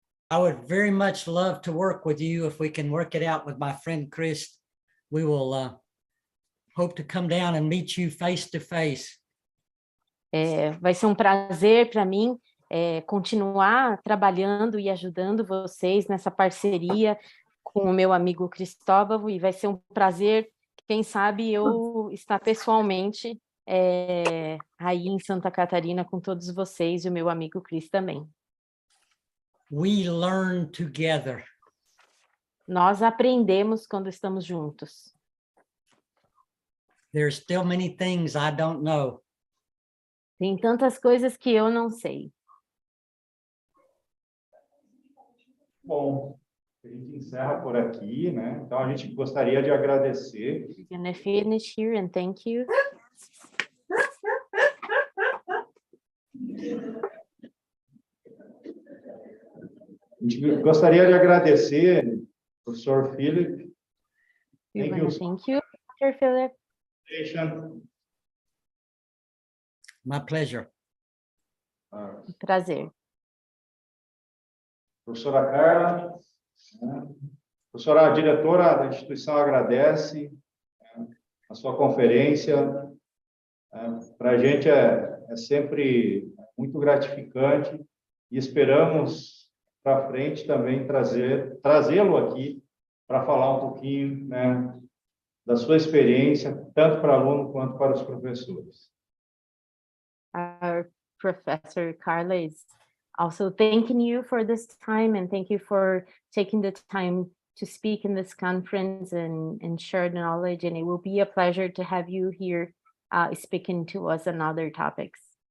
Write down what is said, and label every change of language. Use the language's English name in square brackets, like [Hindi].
[English] I would very much love to work with you. If we can work it out with my friend Chris, we will hope to come down and meet you face to face. [Portuguese] Vai ser um prazer para mim continuar trabalhando e ajudando vocês nessa parceria com o meu amigo Cristóvão, e vai ser um prazer, quem sabe, eu estar pessoalmente aí em Santa Catarina com todos vocês e o meu amigo Cris também. [English] We learn together. [Portuguese] Nós aprendemos quando estamos juntos. [English] There's still many things I don't know. [Portuguese] Tem tantas coisas que eu não sei. Bom, a gente encerra por aqui, né? Então, a gente gostaria de agradecer. [English] We're gonna finish here and thank you. [Portuguese] A gente gostaria de agradecer, professor Philip. [English] We're gonna thank you, Dr. Philip. My pleasure. [Portuguese] Prazer. Professora Carla, né? Professora diretora da instituição agradece, né, a sua conferência. Para a gente é sempre muito gratificante e esperamos para frente também trazê-lo aqui para falar um pouquinho, né, da sua experiência, tanto para aluno quanto para os professores. [English] Our Professor Carla is also thanking you for this time, and thank you for taking the time to speak in this conference and share knowledge. And it will be a pleasure to have you here speaking to us on other topics.